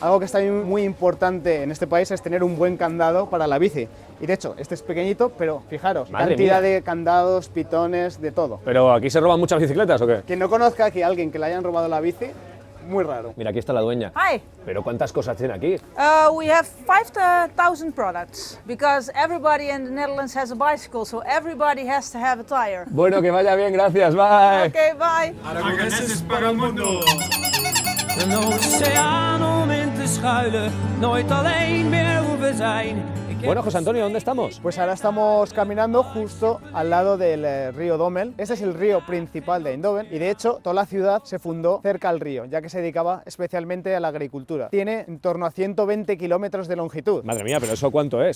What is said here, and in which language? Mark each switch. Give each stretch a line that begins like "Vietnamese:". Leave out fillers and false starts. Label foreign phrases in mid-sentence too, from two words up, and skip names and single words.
Spanish: Algo que está muy importante en este país es tener un buen candado para la bici. Y de hecho, este es pequeñito, pero fijaros, Madre cantidad mía. de candados, pitones, de todo. ¿Pero aquí se roban muchas bicicletas o qué? Quien no conozca aquí a alguien que le hayan robado la bici, muy raro. Mira, aquí está la dueña. Hi, ¿Pero cuántas cosas tiene aquí?
English: we have 5,000 products because everybody in the Netherlands has a bicycle, so everybody has to have a tire.
Spanish: Bueno, que vaya bien, gracias, bye.
English: Okay, bye.
Spanish: Aragoneses para el mundo.
Dutch: Een oceaan om in te schuilen, nooit alleen meer hoeven zijn.
Spanish: Bueno, José Antonio, ¿dónde estamos? Pues ahora estamos caminando justo al lado del río Dommel. Este es el río principal de Eindhoven y de hecho toda la ciudad se fundó cerca al río, ya que se dedicaba especialmente a la agricultura. Tiene en torno a 120 kilómetros de longitud. Madre mía, ¿pero eso cuánto es?